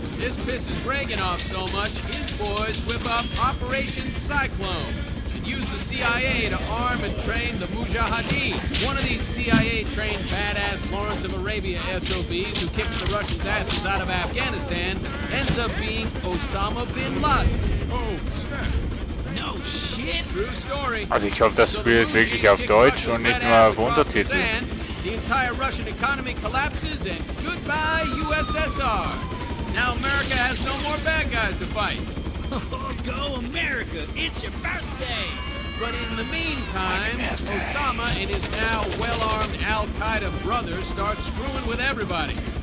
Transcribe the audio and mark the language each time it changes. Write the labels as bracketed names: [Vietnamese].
[English] This pisses Reagan off so much, his boys whip up Operation Cyclone and use the CIA to arm and train the Mujahideen. One of these CIA-trained badass Lawrence of Arabia SOBs who kicks the Russians' asses out of Afghanistan ends up being Osama bin Laden. Oh, snap. No shit. True story. [German] Also ich hoffe, das Spiel ist wirklich auf Deutsch und nicht nur auf Untertitel. [English] The entire Russian economy collapses and goodbye USSR. Now America has no more bad guys to fight. Oh, go America. It's your birthday. But in the meantime, Osama and his now well-armed Al-Qaeda brothers start screwing with everybody.